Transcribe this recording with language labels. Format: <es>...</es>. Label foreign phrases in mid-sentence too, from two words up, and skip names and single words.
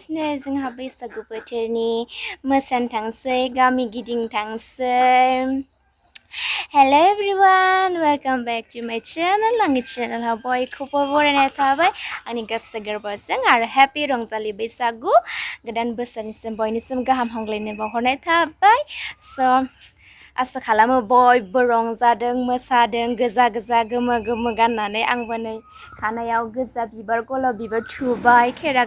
<brx>जोंहा बैसागु बोथोरनि मोसानो थांसै गामि गिदिं थांसै</brx> <en>Hello everyone, welcome back to my channel.</en> <brx>आंनि चेनेलाव बयखौबो बरायनाय थाबाय आंनि गोसो गोरबोजों आरो हैप्पी रंजालि बैसागु गोदान बोसोरनिसिम बयनिसिम गाहाम हामलायनाय बावहरनाय थाबाय स' आसा खालामो बयबो रंजादों मोसादों गोजा गोजा गोमो गोमो गाननानै आंबो नै खानायाव गोजा बिबार गलाब बिबार थुबाय खेरा</brx>